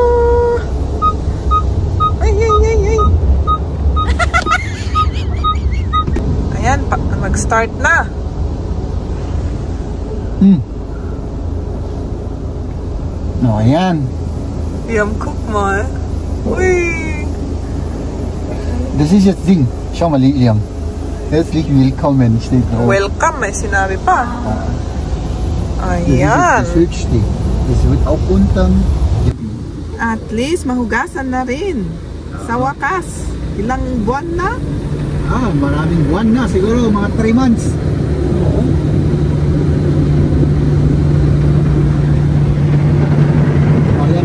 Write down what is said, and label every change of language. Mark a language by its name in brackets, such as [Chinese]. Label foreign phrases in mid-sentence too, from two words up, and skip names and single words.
[Filipino] Ay. Ayan, mag-start na. No, ayan. Yum, cook mo eh. Uy. [German] Das ist jetzt Ding. Schau mal, Liam. Herzlich willkommen, steht drauf. [Filipino] Welcome, may sinabi pa. Ayan. [German] Das höchste. Das wird auch unten. [English] At least, [Filipino] mahugasan na rin. Sa wakas. Ilang buwan na? Maraming buwan na. Siguro mga 3 months. Ayan.